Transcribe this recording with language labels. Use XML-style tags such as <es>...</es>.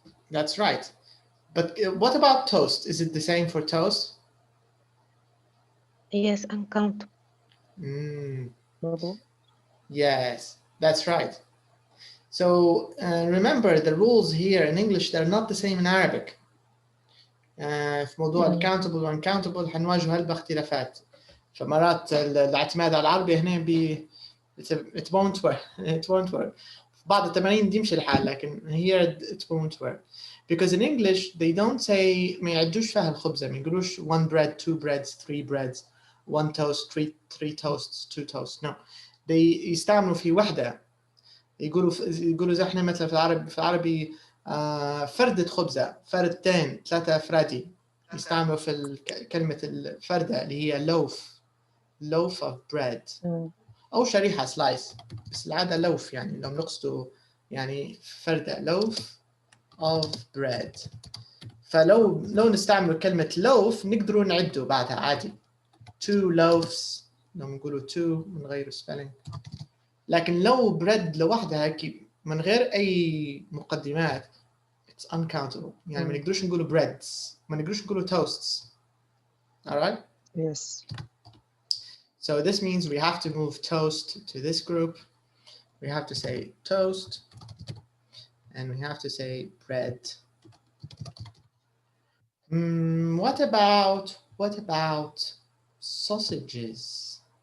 <en>That's right. But what about toast? Is it the same for toast? Yes, uncountable. Yes, that's right. So remember the rules here in English, they're not the same in Arabic.</en> <ar>في موضوع الكاونتبل والانكاونتبل حنواجه هالباختلافات. فمرات الاعتماد على العربي هنا</ar> <en>it won't work.</en> <ar>في بعض التمارين دي يمشي الحال لكن</ar> <en>here it won't work.</en> <ar>Because in English they don't say ما يعدوش فيها الخبزة ما يقولوش 1 bread, 2 breads, 3 breads.</ar> <en>one toast, three toasts, two toasts. No, they</en> <ar>يستعملوا في وحدة. يقولوا زي احنا مثلا في العربي فردة خبزة، فردتين، ثلاثة أفرادي. يستعملوا في كلمة الفردة اللي هي loaf of bread أو شريحة slice، بس العادة loaf يعني لو نقصدوا يعني فردة loaf of bread. فلو نستعمل كلمة loaf نقدروا نعدوا بعدها عادي. 2 loaves لو نقولوا 2 نغير spelling. لكن لو bread لوحدها من غير أي مقدمات</ar> <en>it's uncountable.</en> <ar>يعني ما نقدروش نقولوا breads، ما نقدروش نقولوا toasts.</ar> <en>Alright? Yes. So this means we have to move toast to this group. We have to say toast, and we have to say bread. What about sausages?</en>